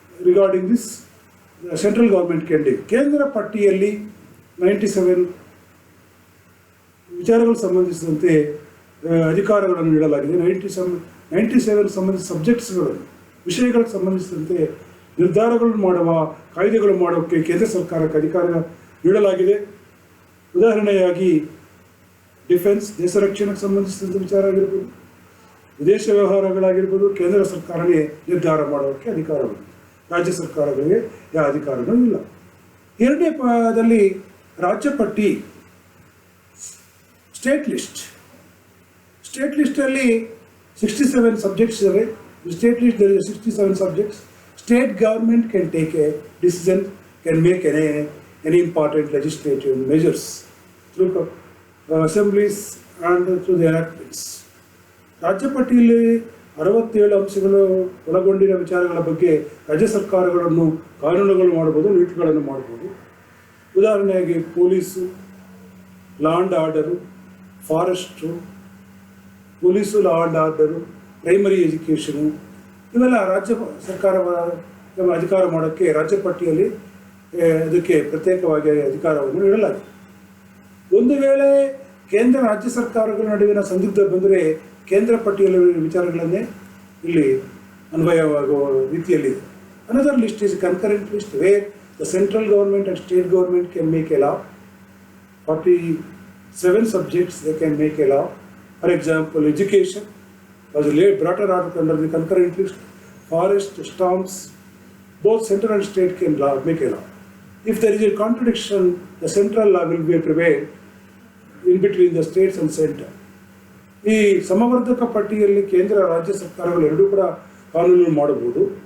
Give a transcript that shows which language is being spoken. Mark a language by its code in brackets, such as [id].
[en] Regarding this, the central government can do. [kn] Kendra pattiyalli 97 ವಿಚಾರಗಳು ಸಂಬಂಧಿಸಿದಂತೆ ಅಧಿಕಾರಗಳನ್ನು ನೀಡಲಾಗಿದೆ. 97 ಸಂಬಂಧಿಸಿದ ಸಬ್ಜೆಕ್ಟ್ಸ್ಗಳು, ವಿಷಯಗಳಿಗೆ ಸಂಬಂಧಿಸಿದಂತೆ ನಿರ್ಧಾರಗಳನ್ನು ಮಾಡುವ, ಕಾಯ್ದೆಗಳು ಮಾಡೋಕ್ಕೆ ಕೇಂದ್ರ ಸರ್ಕಾರಕ್ಕೆ ಅಧಿಕಾರ ನೀಡಲಾಗಿದೆ. ಉದಾಹರಣೆಯಾಗಿ ಡಿಫೆನ್ಸ್, ದೇಶ ರಕ್ಷಣೆಗೆ ಸಂಬಂಧಿಸಿದಂಥ ವಿಚಾರ ಆಗಿರ್ಬೋದು, ವಿದೇಶ ವ್ಯವಹಾರಗಳಾಗಿರ್ಬೋದು, ಕೇಂದ್ರ ಸರ್ಕಾರವೇ ನಿರ್ಧಾರ ಮಾಡೋಕ್ಕೆ ಅಧಿಕಾರವಿದೆ. ರಾಜ್ಯ ಸರ್ಕಾರಗಳಿಗೆ ಯಾವ ಅಧಿಕಾರವೂ ಇಲ್ಲ. ಎರಡನೇ ಪಾದದಲ್ಲಿ ರಾಜ್ಯ ಪಟ್ಟಿ, ಸ್ಟೇಟ್ ಲಿಸ್ಟಲ್ಲಿ 67 ಸಬ್ಜೆಕ್ಟ್ಸ್ ಇವೆ. [en] State list there is 67 subjects. State government can take a decision, can make any important legislative measures through assemblies and through the enactments. [kn] ರಾಜ್ಯ ಪಟ್ಟಿಯಲ್ಲಿ 67 ಅಂಶಗಳು ಒಳಗೊಂಡಿರುವ ವಿಚಾರಗಳ ಬಗ್ಗೆ ರಾಜ್ಯ ಸರ್ಕಾರಗಳನ್ನು ಕಾನೂನುಗಳು ಮಾಡ್ಬೋದು, ನೀತಿಗಳನ್ನು ಮಾಡ್ಬೋದು. ಉದಾಹರಣೆಯಾಗಿ police, law and order, forest, police, law and order, primary education, ಇವೆಲ್ಲ ರಾಜ್ಯ ಸರ್ಕಾರ ಅಧಿಕಾರ ಮಾಡೋಕ್ಕೆ ರಾಜ್ಯ ಪಟ್ಟಿಯಲ್ಲಿ ಅದಕ್ಕೆ ಪ್ರತ್ಯೇಕವಾಗಿ ಅಧಿಕಾರವನ್ನು ನೀಡಲಾಗಿದೆ. ಒಂದು ವೇಳೆ ಕೇಂದ್ರ ರಾಜ್ಯ ಸರ್ಕಾರಗಳ ನಡುವಿನ ಸಂದಿಗ್ಧ ಬಂದರೆ ಕೇಂದ್ರ ಪಟ್ಟಿಯಲ್ಲಿರುವ ವಿಚಾರಗಳನ್ನೇ ಇಲ್ಲಿ ಅನ್ವಯವಾಗುವ ರೀತಿಯಲ್ಲಿದೆ. [en] Another list is a concurrent list where the central government and state government can make a law. 47 subjects they can make a law. For example, education was brought out under the concurrent list. Forest, storms, both central and state can make a law. If there is a contradiction, the central law will be prevailed in between the states and center. [kn] ಈ ಸಮವರ್ಧಕ ಪಟ್ಟಿಯಲ್ಲಿ ಕೇಂದ್ರ ರಾಜ್ಯ ಸರ್ಕಾರಗಳು ಎರಡೂ ಕೂಡ ಕಾನೂನು ಮಾಡಬಹುದು.